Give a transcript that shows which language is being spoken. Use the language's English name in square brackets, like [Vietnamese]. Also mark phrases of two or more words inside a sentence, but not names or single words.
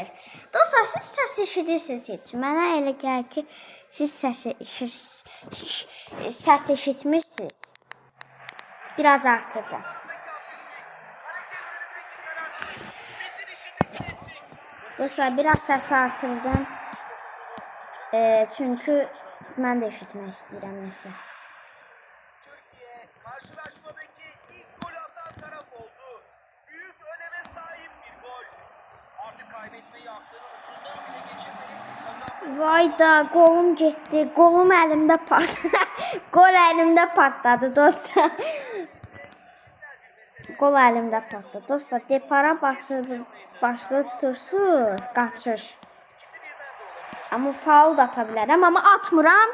[Azerbaijani] Dostlar, siz səs eşidirsiniz heç. Mənə elə gəlir ki, siz səs eşitmirsiniz. Biraz artırdım. Dostlar, biraz səsi artırdım. Çünki mən də eşitmək istəyirəm nəsə. [Turkish] Türkiye karşılaşmadaki ilk gol atan taraf oldu. Büyük öneme sahip bir gol. Artık kaybetmeyi aklının ucundan bile geçirmeyip kazanmayı... [Azerbaijani] Vay da, qolum getdi. Qolum əlimdə partladı. Qol əlimdə partladı dostlar. Qol əlimdə partladı. Dostlar, depara başlığı tutursunuz, qaçır. Amma faul da ata bilərəm, amma atmıram.